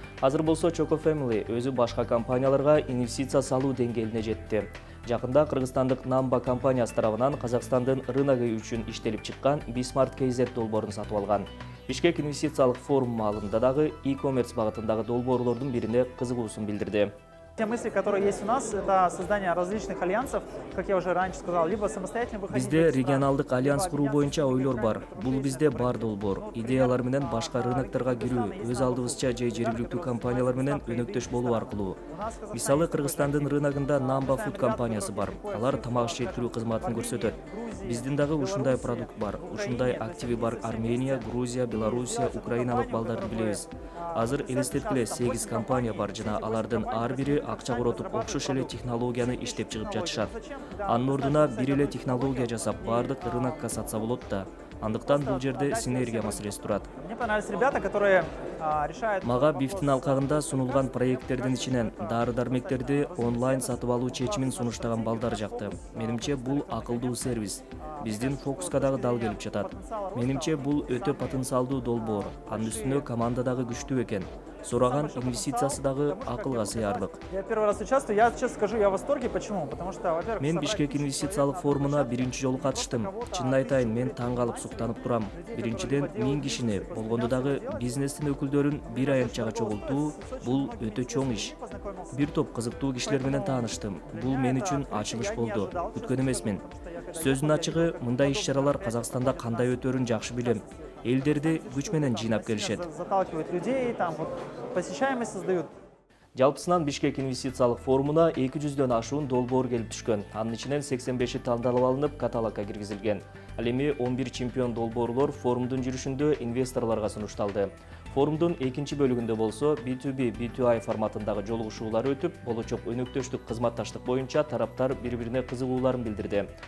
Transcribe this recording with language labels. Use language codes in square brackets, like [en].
[ky] Азыр болсо Choco Family өзү башка компанияларга инвестиция салуу деңгээлине жетти. Жакында Кыргызстандык Namba компаниясы тарабынан Казакстандын рыногу үчүн иштелип чыккан Bismart KZ долбоорун сатып алган. Бишкек инвестициялык форум маалында дагы e-commerce багытындагы долбоорлордун бирине кызыгуусун билдирди. [ru] Те мысли, которые есть у нас, это создание различных альянсов, как я уже раньше сказал, либо самостоятельно выходить. [ky] Бизде регионалдык альянс куруу боюнча ойлор бар. Бул бизде бар долбоор. Идеялар менен башка рынокторго кирүү, өз алдыбызча же жергиликтүү компаниялар менен өнөктөш болуу аркылуу. Мисалы Кыргызстандын рыногунда Namba Food компаниясы бар. Алар тамак жеткирүү кызматын көрсөтөт. Биздин дагы ушундай продукт бар. Ушундай активи бар Армения, Грузия, Белоруссия, Украиналык балдарды билебиз. Азыр элестеткиле 8 компания бар жана алардын ар бири акча коротуп окшош эле технологияны иштеп чыгып жатышат. Анын ордуна бир эле технология жасап баардык рынокко сатса болот да. Андыктан бул жерде синергия маселеси турат. [ru] Мне понравились ребята, которые решают. [ky] Мага бифтин алкагында сунулган проекттердин ичинен дары-дармектерди онлайн сатып алуу чечимин сунуштаган балдар жакты. Менимче бул акылдуу сервис. Биздин фокуска дагы дал келип жатат. Менимче бул өтө потенциалдуу долбоор. Анын үстүнө команда дагы күчтүү экен. Сураган инвестициясы дагы акылга сыярлык. [ru] Я первый раз участвую, я честно скажу, я в восторге. Почему? Потому что, во-первых, [ky] Мен Бишкек инвестициялык форумуна биринчи жолу катыштым. Чынын айтайын, мен таң калып суктанып турам. Биринчиден 1000 кишини, болгондо дагы бизнестин өкүлдөрүн бир аянтчага чогултуу бул өтө чоң иш. Бир топ кызыктуу кишилер менен тааныштым. Бул мен үчүн ачылыш болду. Күткөн эмесмин. Сөздүн ачыгы, мындай иш-чаралар Казакстанда кандай өтөрүн жакшы билем. Элдерди күч менен жыйнап келишет. [ru] Заталкивают людей, там вот посещаемость создают. [ky] Жалпысынан Бишкек инвестициялык форумуна 200дөн ашуун долбоор келип түшкөн. Анын ичинен 85-и тандалып алынып, каталогко киргизилген. Ал эми 11 чемпион долбоорлор форумдун жүрүшүндө инвесторлорго сунушталды. Форумдун экинчи бөлүгүндө болсо B2B, B2I форматындагы жолугушуулар өтүп, болочок өнөктөштүк кызматташтык боюнча тараптар бири-бирине кызыгууларын билдирди.